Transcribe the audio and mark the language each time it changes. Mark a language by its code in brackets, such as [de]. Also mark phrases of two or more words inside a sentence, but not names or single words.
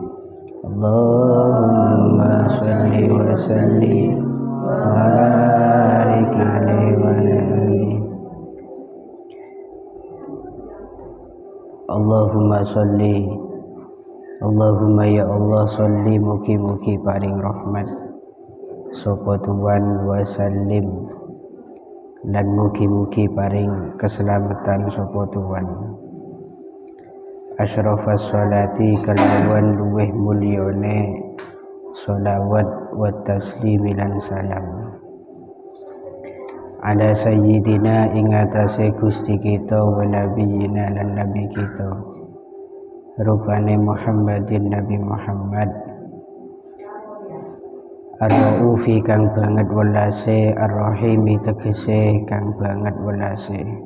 [ar] اللهم صل وسلم وبارك عليه وآله. اللهم صل، اللهم يا الله صل [jv] mugi-mugi paring rahmat sapa tuan [ar] وسلم [jv] lan mugi-mugi paring keselamatan sapa tuan. [ar] أشرف الصلاة [jv] kalawan luweh mulyane sholawat [ar] والتسليم [jv] lan salam [ar] على سيدنا [jv] ing atase Gusti kita [ar] ونبينا [jv] lan nabi kita rupane Muhammadin Nabi Muhammad ar-raufi kang banget welase, ar-rahimi tegese kang banget welase.